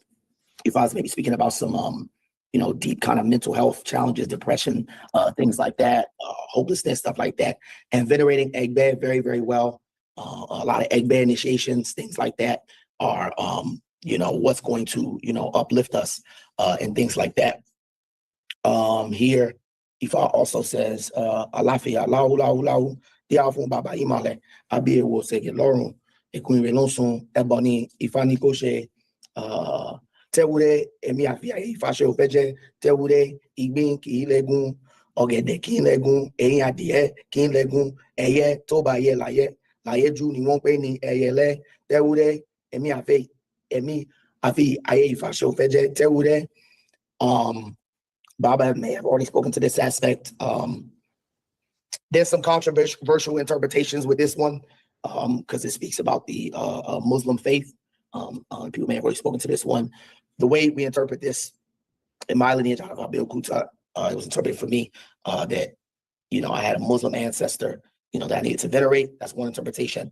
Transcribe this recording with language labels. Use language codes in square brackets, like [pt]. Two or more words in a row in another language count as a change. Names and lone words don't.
[en] If I was maybe speaking about some, deep kind of mental health challenges, depression, things like that, hopelessness, stuff like that, and venerating Egbe very, very well. A lot of Egbe initiations, things like that are, what's going to, uplift us, and things like that. Here, Ifá also says, [yo] Alafia, lau, lau, lau, diafun baba imale, abi ewo sege lorun, ekun renonsun, ebony, Ifá ni ko se, tewure, emi afia Ifá se ofeje, tewure, igbin ki legun, ọ̀gẹ̀dẹ̀ kí n lẹ́gun, ẹ̀yìn adìẹ kí n lẹ́gun, ẹyẹ tó bá yẹ láyé jù ni wọ́n pè ní ẹyẹlé, tewure, emi afi ayé Ifá se ofeje, tewure. [en] Baba may have already spoken to this aspect. There's some controversial interpretations with this one, because it speaks about the Muslim faith. People may have already spoken to this one. The way we interpret this in my lineage, it was interpreted for me that, I had a Muslim ancestor, that I needed to venerate. That's one interpretation.